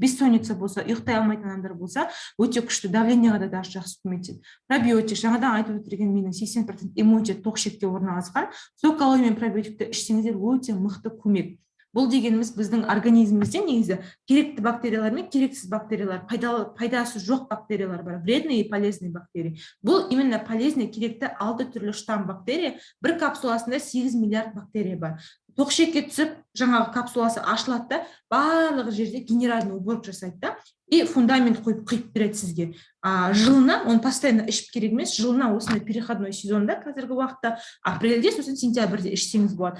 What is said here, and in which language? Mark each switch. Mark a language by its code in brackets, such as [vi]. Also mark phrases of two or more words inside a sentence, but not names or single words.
[kk] Бессонница болса, ұйықтай алмайтын адамдар болса, өте күшті, давлениеға да жақсы көмектеседі. Пробиотик, жаңадан айтып өтірген менің 80% иммунитет тоқшекте орналасқан. [ru] Сок алоэ [kk] мен пробиотикті ішсеңіздер өте мықты көмек. Бұл дегеніміз біздің организмімізде негізі керекті бактериялар мен керексіз бактериялар, пайдасы жоқ бактериялар бар, [ru] вредные и полезные бактерии. [kk] Бұл [ru] именно полезный, [kk] керекті 6 түрлі штамм бактерия, бір капсуласында 8 миллиард бактерия бар. Тоқшекке түсіп, жаңағы капсуласы ашылады да, барлығы жерде [ru] генеральный уборка [kk] жасайды да, [ru] и фундамент [kk] қойып береді сізге. Жылына, [ru] он постоянно [kk] ішіп керек емес, жылына осындай переходной сезонда, қазіргі уақытта апрельде, сосын сентябрьде ішсеңіз болады.